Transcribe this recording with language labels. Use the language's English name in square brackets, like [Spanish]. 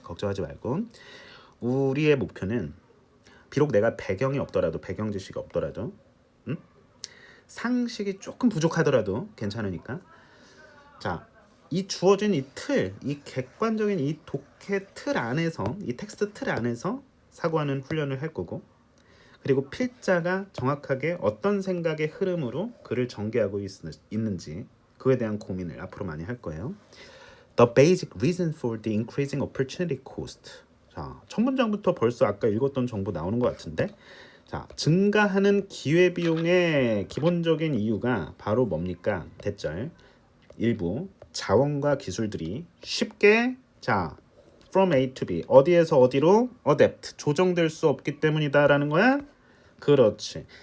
[Korean] 걱정하지 말고 우리의 목표는 비록 내가 배경이 없더라도 배경 지식이 없더라도 상식이 조금 부족하더라도 괜찮으니까 자, 이 주어진 이 틀, 이 객관적인 이 독해 틀 안에서 이 텍스트 틀 안에서 사고하는 훈련을 할 거고 그리고 필자가 정확하게 어떤 생각의 흐름으로 글을 전개하고 있는지 그에 대한 고민을 앞으로 많이 할 거예요. [English] The basic reason for the increasing opportunity cost. [Korean] 자, 첫 문장부터 벌써 아까 읽었던 정보 나오는 것 같은데 자, 증가하는 기회비용의 기본적인 이유가 바로 뭡니까? 대절 일부 자원과 기술들이 쉽게 자 from A to B 어디에서 어디로 adapt 조정될 수 없기 때문이다라는 거야? 그렇지.